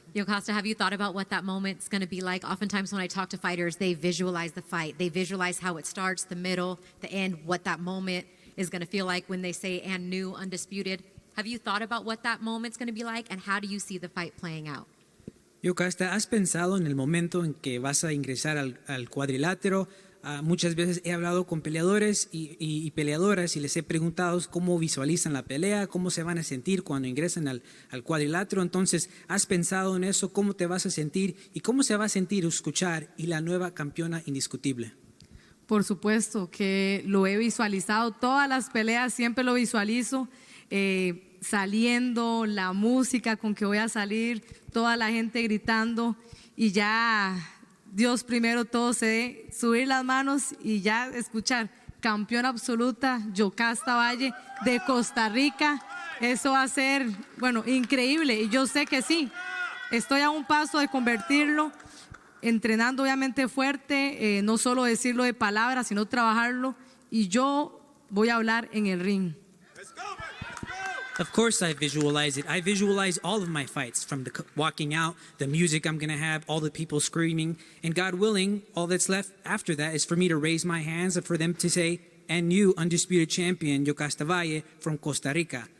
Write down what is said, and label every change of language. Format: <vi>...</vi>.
<en>Yokasta, have you thought about what that moment's going to be like? Oftentimes when I talk to fighters, they visualize the fight. They visualize how it starts, the middle, the end, what that moment is going to feel like when they say, and new, undisputed. Have you thought about what that moment's going to be like, and how do you see the fight playing out?</en> <es>Yokasta, ¿has pensado en el momento en que vas a ingresar al cuadrilátero? Muchas veces he hablado con peleadores y peleadoras y les he preguntado cómo visualizan la pelea, cómo se van a sentir cuando ingresen al cuadrilátero. Entonces, ¿has pensado en eso? ¿Cómo te vas a sentir? ¿Y cómo se va a sentir escuchar y la nueva campeona indiscutible? Por supuesto que lo he visualizado. Todas las peleas siempre lo visualizo. Saliendo, la música con que voy a salir, toda la gente gritando y ya... Dios primero todo se dé, subir las manos y ya escuchar campeona absoluta, Yokasta Valle de Costa Rica. Eso va a ser, increíble. Y yo sé que sí, estoy a un paso de convertirlo, entrenando obviamente fuerte, no solo decirlo de palabras, sino trabajarlo. Y yo voy a hablar en el ring.</es> <en>Of course I visualize it. I visualize all of my fights, from the walking out, the music I'm going to have, all the people screaming. And God willing, all that's left after that is for me to raise my hands and for them to say, and you, undisputed champion, Yokasta Valle from Costa Rica.</en>